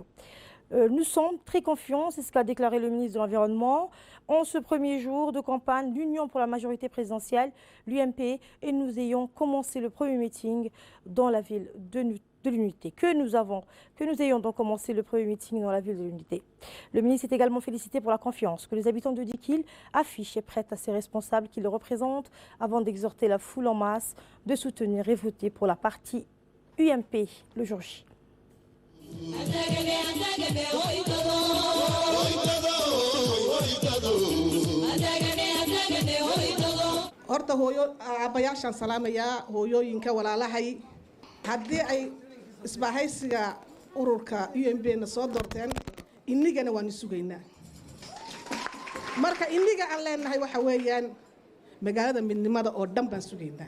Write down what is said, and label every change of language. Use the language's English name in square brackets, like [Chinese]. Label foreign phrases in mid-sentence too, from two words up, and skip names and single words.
[French] Nous sommes très confiants, c'est ce qu'a déclaré le ministre de l'Environnement, en ce premier jour de campagne, l'Union pour la majorité présidentielle, l'UMP, et nous ayons commencé le premier meeting dans la ville de l'Unité. Que nous ayons donc commencé le premier meeting dans la ville de l'Unité. Le ministre est également félicité pour la confiance que les habitants de Dikil affichent et prêtent à ses responsables qui le représentent avant d'exhorter la foule en masse de soutenir et voter pour la partie UMP le jour J. [Somali] horta hooyo aabayaashaan salaamayaa hooyooyinka walaalahay haddii ay isbahaysiga ururka UMP-na soo doorteen inigana waan sugaynaa marka iniga aan leenahay waxa weeyaan magaalada midnimada oo dhan baan sugaynaa